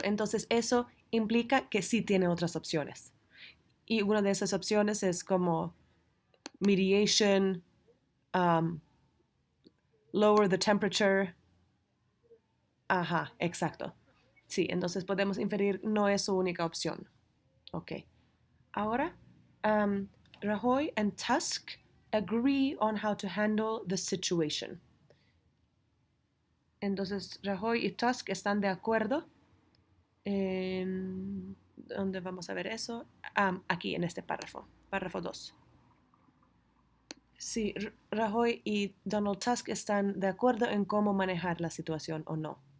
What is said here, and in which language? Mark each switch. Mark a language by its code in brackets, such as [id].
[es] Entonces eso implica que sí tiene otras opciones. Y una de esas opciones es como mediation, um, [en] lower the temperature. [es] Ajá, exacto. Sí, entonces podemos inferir no es su única opción. Ok. Ahora, [en] um, Rajoy and Tusk agree on how to handle the situation. [es] Entonces, Rajoy y Tusk están de acuerdo ¿Dónde vamos a ver eso? Aquí en este párrafo, párrafo 2. Si Rajoy y Donald Tusk están de acuerdo en cómo manejar la situación o no.